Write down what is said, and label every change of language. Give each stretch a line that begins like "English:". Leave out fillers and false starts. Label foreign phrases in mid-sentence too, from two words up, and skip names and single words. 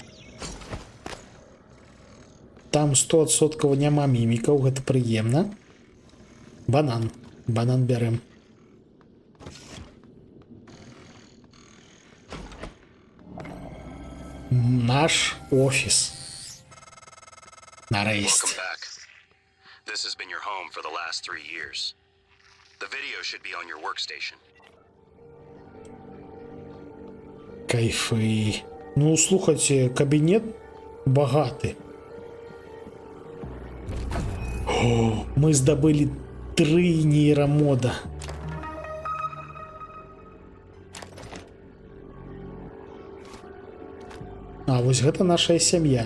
Belarusian: Там 100% няма мімікаў, гэта прыемна. Банан. Банан бярэм. Наш офіс. Нарэшце.
English: Welcome back. This has been your home for the last 3 years. The video should be on your workstation.
Belarusian: Кайфы. Ну, слухайте, кабінет багаты. О, мы здабылі 3 нейрамода. А вось гэта наша сям'я.